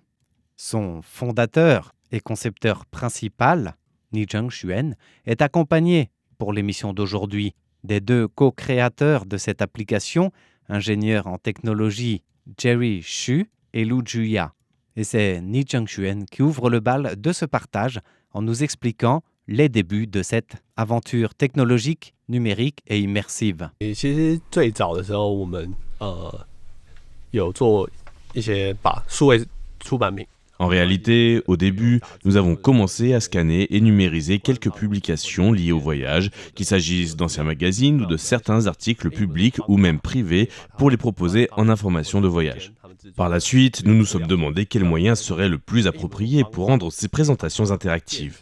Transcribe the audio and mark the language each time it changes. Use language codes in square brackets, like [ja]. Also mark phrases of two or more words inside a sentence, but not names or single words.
[fr] Son fondateur et concepteur principal, Ni Zhengxuan, est accompagné pour l'émission d'aujourd'hui des 2 co-créateurs de cette application, ingénieurs en technologie Jerry Xu et Lu Juya. Et c'est Ni Zhengxuan qui ouvre le bal de ce partage en nous expliquant les débuts de cette aventure technologique, numérique et immersive. [zh] 其实最早的时候，我们有做一些把数位出版品。 [fr] En réalité, au début, nous avons commencé à scanner et numériser quelques publications liées au voyage, qu'il s'agisse d'anciens magazines ou de certains articles publics ou même privés pour les proposer en information de voyage. Par la suite, nous nous sommes demandé quel moyen serait le plus approprié pour rendre ces présentations interactives.